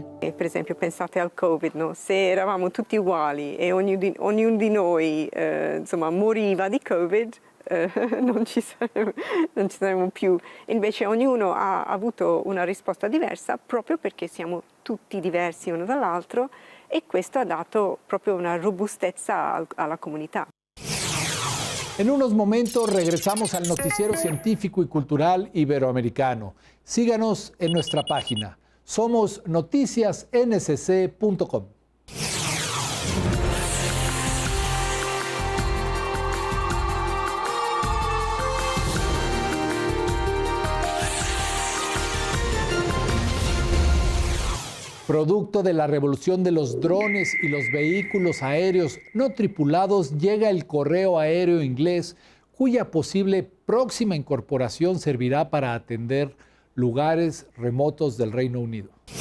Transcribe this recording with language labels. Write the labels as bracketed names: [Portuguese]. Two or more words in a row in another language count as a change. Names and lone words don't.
[Italian] Per esempio, pensate al Covid, no? Se eravamo tutti uguali e ognuno di noi moriva di Covid, non ci saremmo più. Invece ognuno ha avuto una risposta diversa proprio perché siamo tutti diversi uno dall'altro, e questo ha dato proprio una robustezza alla comunità. [Spanish] En unos momentos regresamos al noticiero científico y cultural iberoamericano. Síganos en nuestra página. Somos noticiasncc.com. Producto de la revolución de los drones y los vehículos aéreos no tripulados, llega el correo aéreo inglés, cuya posible próxima incorporación servirá para atender lugares remotos del Reino Unido.